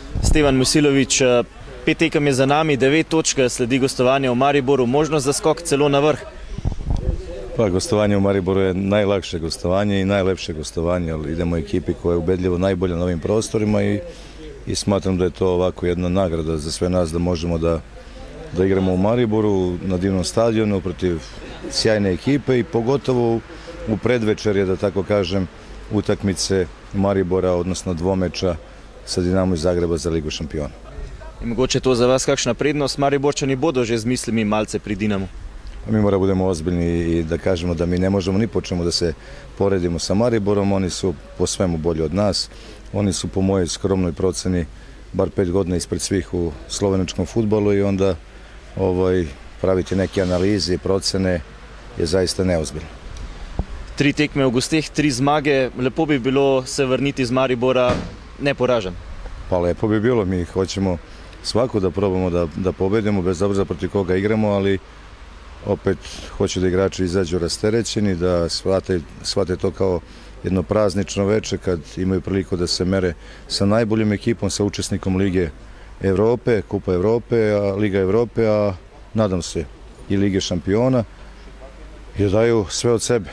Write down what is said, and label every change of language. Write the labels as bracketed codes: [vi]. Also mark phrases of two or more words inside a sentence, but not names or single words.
[sl] Stevan Musilović, 5 tekem je za nami, 9 točk, sledi gostovanje v Mariboru, možnost za skok celo na vrh. [sr] Pa, gostovanje u Mariboru je najlakše gostovanje i najlepše gostovanje, ali idemo ekipi koja je ubedljivo najbolja na ovim prostorima i smatram da je to ovako jedna nagrada za sve nas da možemo da igramo u Mariboru na divnom stadionu protiv sjajne ekipe i pogotovo u predvečerje, da tako kažem, utakmice Maribora, odnosno dvomeča sa Dinamo iz Zagreba za Ligu šampiona. [sl] In mogoče to za vas kakšna prednost, Mariborčani bodo že z mislimi malce pri Dinamu? [sr] Mi moramo budemo ozbiljni i da kažemo da mi ne možemo ni po čemu da se poredimo sa Mariborom, oni su po svemu bolji od nas, oni su po mojoj skromnoj proceni bar 5 godina ispred svih u slovenačkom fudbalu i onda praviti neke analize i procene je zaista neozbiljno. [sl] 3 tekme v gosteh, 3 zmage, lepo bi bilo se vrniti iz Maribora neporažen. [sr] Pa lepo bi bilo, mi hoćemo svako da probamo da pobedimo bez obzira protiv koga igramo, ali opet hoću da igrači izađu rasterećeni, da shvate to kao jedno praznično veče kad imaju priliku da se mere sa najboljim ekipom, sa učesnikom Lige Evrope, Kupa Evrope, Liga Evrope, a nadam se i Lige šampiona, jer daju sve od sebe.